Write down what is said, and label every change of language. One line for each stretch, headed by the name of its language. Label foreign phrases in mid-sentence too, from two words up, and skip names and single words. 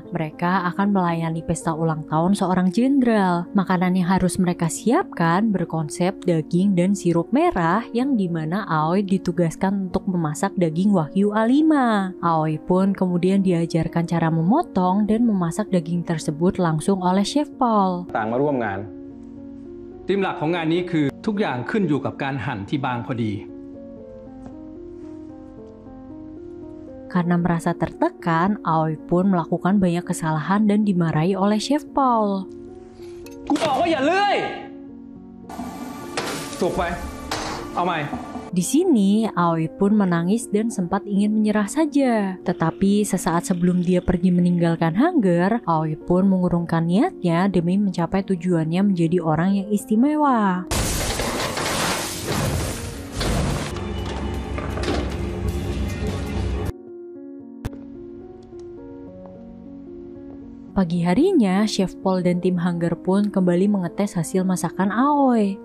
Indonesian: Mereka akan melayani pesta ulang tahun seorang jenderal. Makanan yang harus mereka siapkan berkonsep daging dan sirup merah yang dimana Aoi ditugaskan untuk memasak daging Wagyu A5. Aoi pun kemudian diajarkan cara memotong dan memasak daging tersebut langsung oleh Chef Paul.
Thai: ต่างมาร่วมงาน ธีมหลักของงานนี้คือทุกอย่างขึ้นอยู่กับการหั่นที่บางพอดี
Indonesian: Karena merasa tertekan, Aoi pun melakukan banyak kesalahan dan dimarahi oleh Chef Paul.
Thai: กูบอกว่าอย่าเลื่อยสุกไปเอาใหม่
Indonesian: Di sini, Aoi pun menangis dan sempat ingin menyerah saja. Tetapi sesaat sebelum dia pergi meninggalkan Hunger, Aoi pun mengurungkan niatnya demi mencapai tujuannya menjadi orang yang istimewa. Pagi harinya, Chef Paul dan tim Hunger pun kembali mengetes hasil masakan Aoi.